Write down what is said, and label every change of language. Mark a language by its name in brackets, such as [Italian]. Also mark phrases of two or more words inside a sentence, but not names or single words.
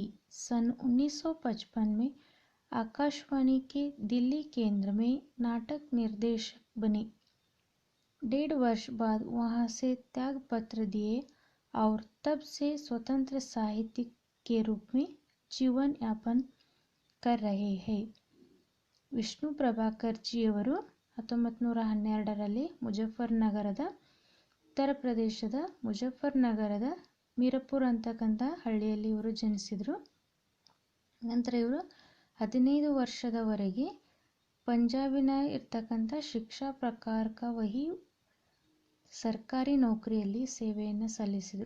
[Hindi] सन 1955 में आकाशवाणी के दिल्ली केंद्र में नाटक निर्देशक बने. 1.5 वर्ष बाद वहां से त्याग पत्र दिए और तब से स्वतंत्र साहित्यिक के रूप में जीवन यापन कर रहे हैं. [Kannada] ವಿಷ್ಣು ಪ್ರಭಾಕರ್ ಜಿಯವರು 1912ರಲ್ಲಿ ಮುಜಫರ್ನಗರದ ಉತ್ತರ ಪ್ರದೇಶದ ಮುಜಫರ್ನಗರದ ಮೀರಪುರ್ ಅಂತಕ್ಕಂಥ ಹಳ್ಳಿಯಲ್ಲಿ ಇವರು ಜನಿಸಿದರು. ನಂತರ ಇವರು 15 ವರ್ಷದವರೆಗೆ ಪಂಜಾಬಿನ ಇರ್ತಕ್ಕಂಥ ಶಿಕ್ಷಾ ಪ್ರಕಾರಕ ವಹಿ ಸರ್ಕಾರಿ ನೌಕರಿಯಲ್ಲಿ ಸೇವೆಯನ್ನು ಸಲ್ಲಿಸಿದರು.